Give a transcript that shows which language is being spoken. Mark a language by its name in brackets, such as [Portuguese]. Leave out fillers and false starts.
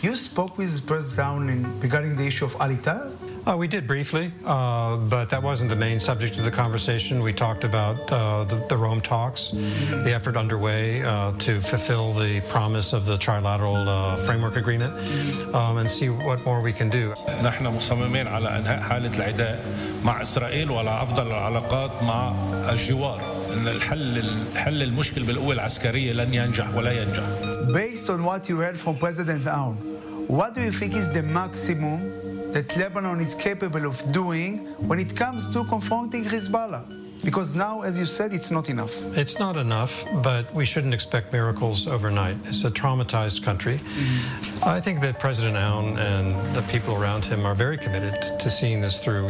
[English] You spoke with President Aoun regarding the issue of Al-Tahir? We did briefly, but that wasn't the main subject of the conversation. We talked about the Rome talks, the effort underway to fulfill the promise of the trilateral framework agreement and see what more we can do. [Arabic] نحن مصممين على انهاء حالة العداء مع اسرائيل وعلى افضل العلاقات مع الجوار. ان الحل المشكل بالقوة العسكرية لن ينجح ولا ينجح. [English] Based on what you heard from President Aoun, what do you think is the maximum that Lebanon is capable of doing when it comes to confronting Hezbollah? Because now, as you said, it's not enough. It's not enough, but we shouldn't expect miracles overnight. It's a traumatized country. Mm-hmm. I think that President Aoun and the people around him are very committed to seeing this through.